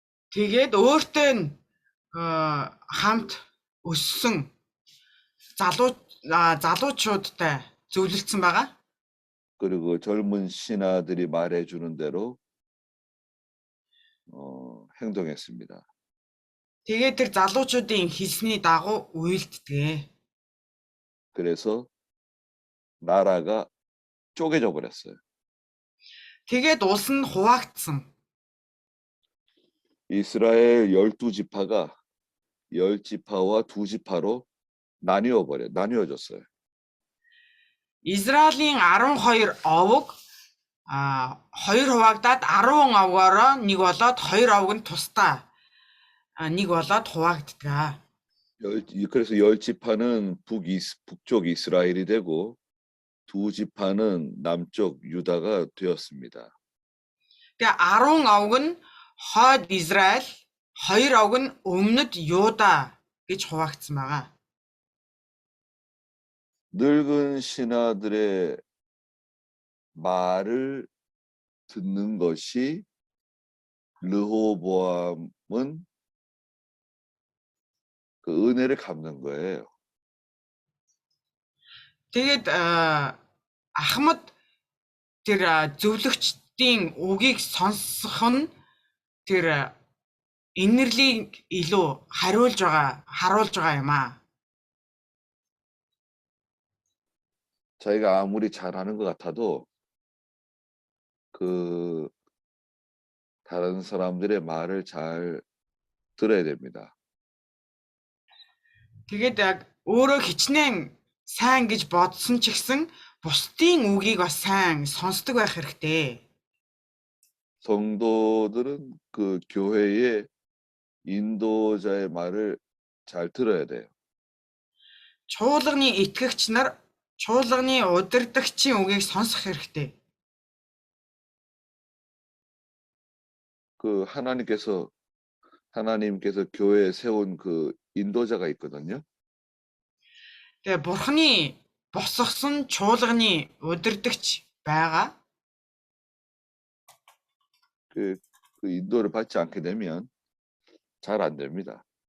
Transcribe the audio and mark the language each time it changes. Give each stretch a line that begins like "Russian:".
Mongolian: Тэгээд өөртөө хамт өссөн залуучуудтай зөвлөлдсөн байгаа.
Korean: 그리고 젊은 신하들이 말해 주는 대로 행동했습니다.
Mongolian: Тэгээд тэр залуучуудын хэлсний дагуу үйлддэг.
Korean: 그래서 나라가 쪼개져 버렸어요.
Mongolian: Тэгээд улс нь хуваагдсан.
Korean: 이스라엘 12지파가 10지파와 2지파로 나뉘어졌어요.
Mongolian: Израилийн 12 овог 2 хуваагдаад 10 овгоороо нэг болоод 2 овог нь тусдаа нэг болоод хуваагддаг.
Korean: 그래서 10지파는 북쪽 이스라엘이 되고 2지파는 남쪽 유다가 되었습니다.
Mongolian: Тэгээ 10 овог нь хойд Израиль, 2 овог нь өмнөд Юда гэж хуваагдсан байгаа.
Korean: 늙은 신하들의 말을 듣는 것이 르호보암은 그 은혜를 갚는 거예요.
Mongolian: Тэгээд Ахмад тэр зөвлөгчдийн үгийг сонсох нь тэр инэрлийг илүү харуулж байгаа юм аа.
Korean: 자기가 아무리 잘하는 것 같아도 그 다른 사람들의 말을 잘 들어야 됩니다.
Mongolian: Тэгээд яг өөрөө хичнээн сайн гэж бодсон ч гэсэн бусдын үгийг бас сайн сонсдог байх хэрэгтэй.
Korean: 성도들은 그 교회의 인도자의 말을 잘 들어야 돼요.
Mongolian: Чуулганы итгэгч нар чуулганы удирдагчийн үгийг сонсох хэрэгтэй.
Korean: 그 하나님께서 교회에 세운 그 인도자가 있거든요.
Mongolian: Тэгээ бурхны босгосон чуулганы удирдагч байгаа.
Korean: 그 인도를 받지 않게 되면 잘 안 됩니다.